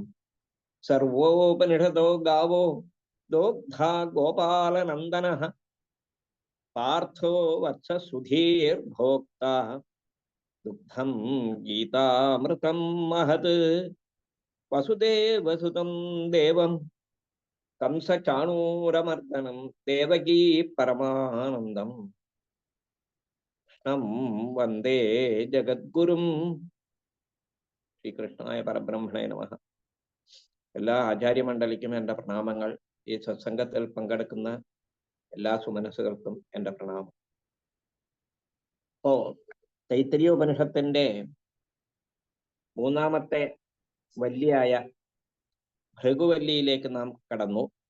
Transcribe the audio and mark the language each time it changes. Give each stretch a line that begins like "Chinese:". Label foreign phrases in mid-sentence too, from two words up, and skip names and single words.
Sanskrit: सर्वोपनिषदो गावो दोग्धा गोपालनन्दनः पार्थो वत्ससुधीर्भोक्ता दुग्धं गीतामृतं महत्। वसुदेवसुतं देवं कंसचाणूरमर्दनं देवकी परमानन्दम् वंदे जगद्गुरुं। ശ്രീകൃഷ്ണായ പരബ്രഹ്മണേ നമഃ.
Malayalam: എല്ലാ ആചാര്യമണ്ഡലിക്കും എൻ്റെ പ്രണാമങ്ങൾ. ഈ സത്സംഗത്തിൽ പങ്കെടുക്കുന്ന എല്ലാ സുമനസ്സുകൾക്കും എൻ്റെ പ്രണാമം. തൈത്തരീയോപനിഷത്തിന്റെ മൂന്നാമത്തെ വല്ലിയായ ഭൃഗുവല്ലിയിലേക്ക് നാം കടന്നു.